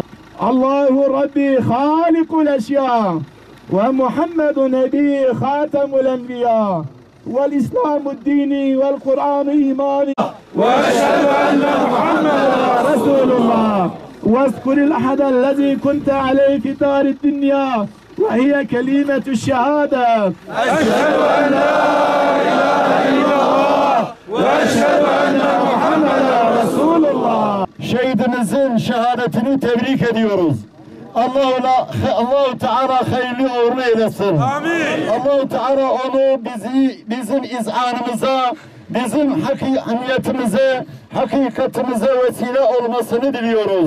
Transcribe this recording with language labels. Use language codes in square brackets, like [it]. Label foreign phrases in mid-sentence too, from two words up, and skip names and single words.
[ar] الله ربي خالق الأشياء ومحمد نبي خاتم الأنبياء والإسلام الديني والقرآن إيماني وأشهد أن محمدا رسول الله. واذكر الأحد الذي كنت عليه في دار الدنيا وهي كلمة الشهادة أشهد أن لا إله إلا الله وأشهد أن محمدا رسول الله. [tr] Şehidimizin şehadetini tebrik ediyoruz. Allah-u Teala hayırlı uğurlu eylesin. Amin. Allah-u Teala onu bizim izanımıza, bizim hakikatimize, hakikatimize vesile olmasını diliyoruz.